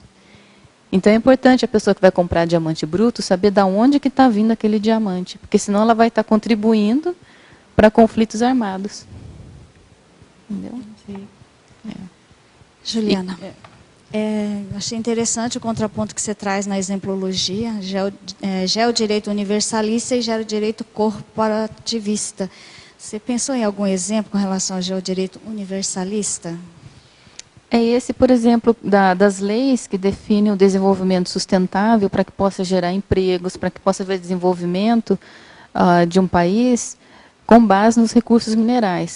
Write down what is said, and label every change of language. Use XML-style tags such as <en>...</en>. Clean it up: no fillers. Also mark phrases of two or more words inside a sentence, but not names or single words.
<pt>Então é importante a pessoa que vai comprar diamante bruto saber de onde que está vindo aquele diamante, porque senão ela vai estar contribuindo para conflitos armados. Entendeu? Juliana, achei interessante o contraponto que você traz na exemplologia, geodireito universalista e geodireito corporativista. Você pensou em algum exemplo com relação ao geodireito universalista? É esse, por exemplo, das leis que definem o desenvolvimento sustentável para que possa gerar empregos, para que possa haver desenvolvimento de um país com base nos recursos minerais.</pt>